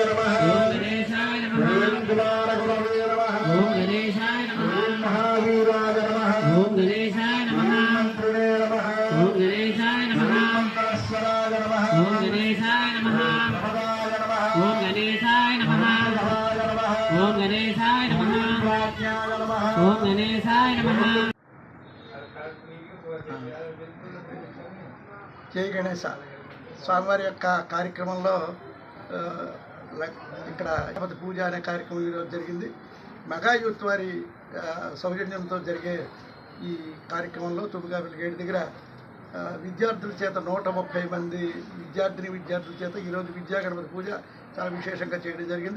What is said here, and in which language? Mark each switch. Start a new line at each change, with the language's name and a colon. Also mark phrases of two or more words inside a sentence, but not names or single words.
Sanskrit: नमः ओम कुमारगुरवे नमः ओम महावीराय नमः ओम मंत्रिणे नमः ओम मंत्रस्वराय नमः ओम गणेशाय नमः ओम गणेशाय नमः ओम गणेशाय नमः ओम गणेशाय नमः।
Telugu: జై గణేశ స్వామివారి యొక్క కార్యక్రమంలో ఇక్కడ గణపతి పూజ అనే కార్యక్రమం ఈరోజు జరిగింది. మెగా యూత్ వారి సౌజన్యంతో జరిగే ఈ కార్యక్రమంలో తుమ్మగాపల్లి గేట్ దగ్గర విద్యార్థుల చేత 130 మంది విద్యార్థుల చేత ఈరోజు విద్యా గణపతి పూజ చాలా విశేషంగా చేయడం జరిగింది.